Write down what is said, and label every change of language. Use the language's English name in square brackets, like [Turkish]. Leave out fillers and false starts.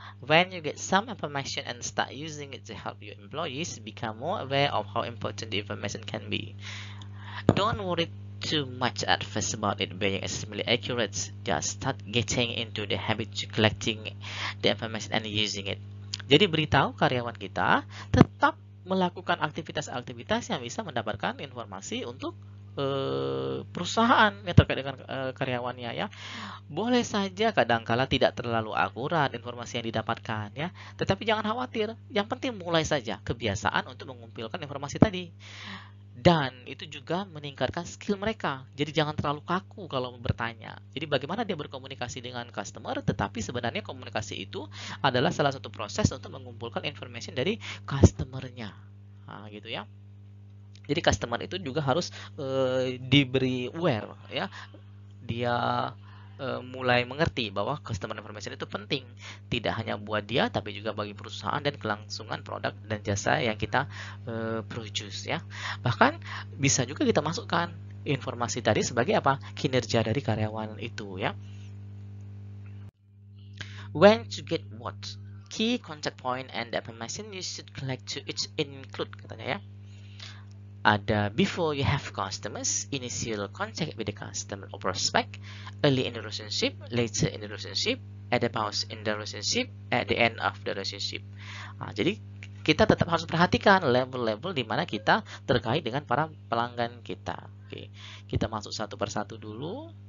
[English] When you get some information and start using it to help your employees become more aware of how important the information can be. Don't worry too much at first about it being extremely accurate. Just start getting into the habit of collecting the information and using it. [Indonesian] Jadi beritahu karyawan kita tetap melakukan aktivitas-aktivitas yang bisa mendapatkan informasi untuk perusahaan yang terkait dengan karyawannya ya. Boleh saja kadangkala tidak terlalu akurat informasi yang didapatkan ya, tetapi jangan khawatir. Yang penting mulai saja kebiasaan untuk mengumpulkan informasi tadi. Dan itu juga meningkatkan skill mereka. Jadi jangan terlalu kaku kalau bertanya. Jadi bagaimana dia berkomunikasi dengan customer, tetapi sebenarnya komunikasi itu adalah salah satu proses untuk mengumpulkan informasi dari customernya. Gitu ya. Jadi customer itu juga harus diberi aware ya. Dia mulai mengerti bahwa customer information itu penting, tidak hanya buat dia tapi juga bagi perusahaan dan kelangsungan produk dan jasa yang kita produce ya. Bahkan bisa juga kita masukkan informasi tadi sebagai apa? Kinerja dari karyawan itu ya. [English] When to get what? Key contact point and the information you should collect to each include [Indonesian] katanya ya. [English] Ada before you have customers, initial contact with the customer or prospect, early in the relationship, later in the relationship, at the pause in the relationship, at the end of the relationship. [Indonesian] Jadi kita tetap harus perhatikan level-level di mana kita terkait dengan para pelanggan kita. Oke, kita masuk satu persatu dulu.